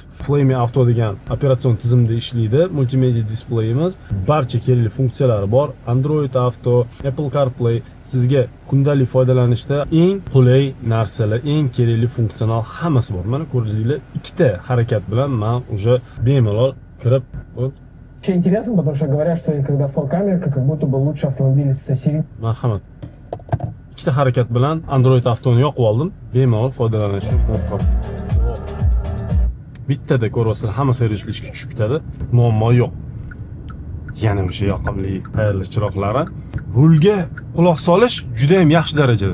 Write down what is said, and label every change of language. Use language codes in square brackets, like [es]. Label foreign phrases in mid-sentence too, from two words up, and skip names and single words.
[uz] Flamey Auto degan operatsion tizimda ishlaydi. Multimedia displeyimiz, barcha kerakli funksiyalari bor. Android Auto, Apple CarPlay sizga kundalik foydalanishda eng qulay narsalar, eng kerakli funksional hammasi bor. Mana ko'rdingizlar, ikkita harakat bilan men уже bemalol kirib [ru] Очень интересно, потому что говорят, что когда фор-камерка, как будто бы лучше автомобиль со серии. [uz] Marhamat. Ikkita harakat bilan Android Autoni yoqib oldim. Bemalol foydalanish mumkin. Bittada ko'rasizlar, hamma servisli ishga tushib ketadi. Muammo yo'q. Yana o'sha yoqimli ayarlash chiroqlari. Rulga quloq solish juda ham yaxshi darajada.